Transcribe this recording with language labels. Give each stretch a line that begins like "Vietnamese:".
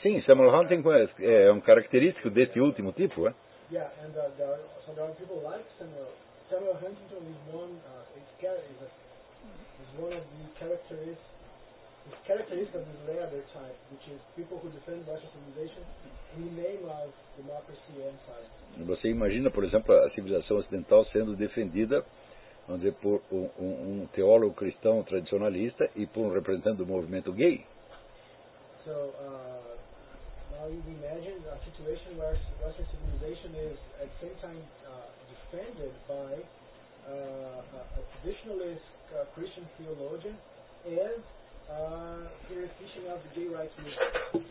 Portuguese: Sim, Samuel Huntington é um característico desse último tipo, é?
English: Yeah, and there are people like Samuel Huntington is one of the characteristics of this later type, which is people who defend Western civilization in the name of democracy and science.
Portuguese: Você imagina, por exemplo, a civilização ocidental sendo defendida, vamos dizer, por um teólogo cristão tradicionalista e por um representante do movimento gay.
English: So, now you imagine a situation where Western civilization is at the same time defended by a traditionalist Christian theologian and a theoretician of the gay rights movement.